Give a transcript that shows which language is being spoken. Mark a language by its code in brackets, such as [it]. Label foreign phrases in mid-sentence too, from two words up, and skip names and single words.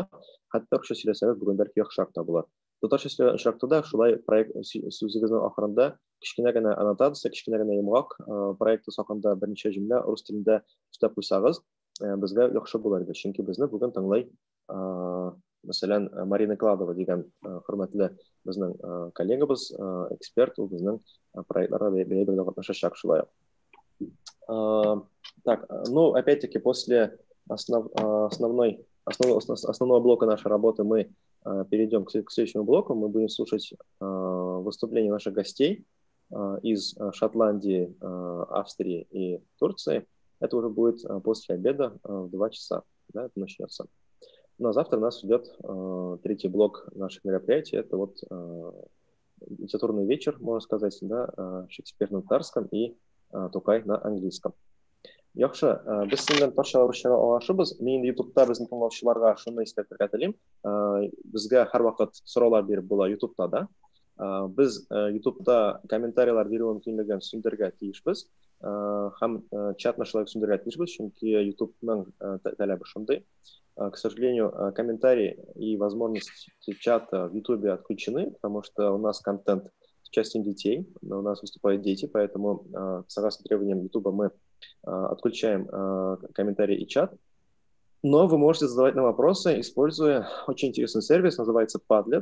[tt] Хәтта русча сөйләсәгез бүген бәлки яхшырак та булыр. Татарча сөйләгән очракта да шулай проект сүзегезнең ахырында кичкенә генә аннотация, кичкенә генә йомгак проекты хакында берничә җөмлә рус телендә өстәп куйсагыз, безгә яхшы булыр иде. Чөнки безне бүген тыңлый мәсәлән Марина Кладова дигән хөрмәтле безнең коллегабыз, эксперт, ул безнең проектларга бәя катнашачак шулай. [ru] Так, ну опять-таки после основного блока нашей работы мы перейдем к следующему блоку. Мы будем слушать выступления наших гостей из Шотландии, Австрии и Турции. Это уже будет после обеда в 2 часа. Да, это начнется. Ну а завтра у нас идет третий блок наших мероприятий. Это вот литературный вечер, можно сказать, да, Шекспир на татарском и Тукай на английском. [tt] Яхшы, без сезнең татарча русчага аңлашыбыз. Мин YouTube'та безнең тыңлаучыларга шуны искәртергә телим. Безгә һәр вакыт сораулар биреп була YouTube'та да. Без YouTube'та комментарийлар бирү мөмкинлеген сүндергә тиешбез. Һәм чатны шулай сүндергә тиешбез, чөнки YouTube'ның таләбе шундый. [ru] К сожалению, комментарии и возможность чата в YouTube отключены, потому что у нас контент с участием детей, у нас выступают дети, поэтому согласно требованиям YouTube мы отключаем комментарии и чат. Но вы можете задавать нам вопросы, используя очень интересный сервис, называется Padlet.